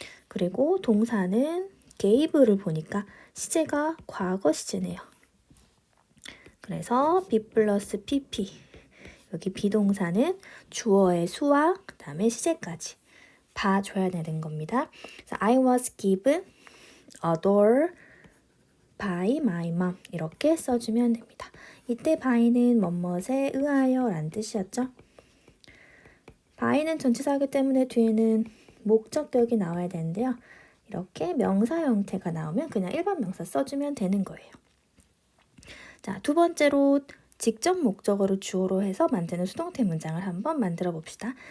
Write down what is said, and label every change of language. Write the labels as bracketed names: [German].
[Korean] 그리고 동사는 gave를 보니까 시제가 과거 시제네요. 그래서 be 플러스 pp 여기 비동사는 주어의 수와 그 다음에 시제까지 봐줘야 되는 겁니다. [English] I was given a doll by my mom [Korean] 이렇게 써주면 됩니다. 이때 by는 뭐뭇에 의하여 라는 뜻이었죠. by는 전치사이기 때문에 뒤에는 목적격이 나와야 되는데요. 이렇게 명사 형태가 나오면 그냥 일반 명사 써주면 되는 거예요. 자, 두 번째로 직접 목적어를 주어로 해서 만드는 수동태 문장을 한번 만들어 봅시다.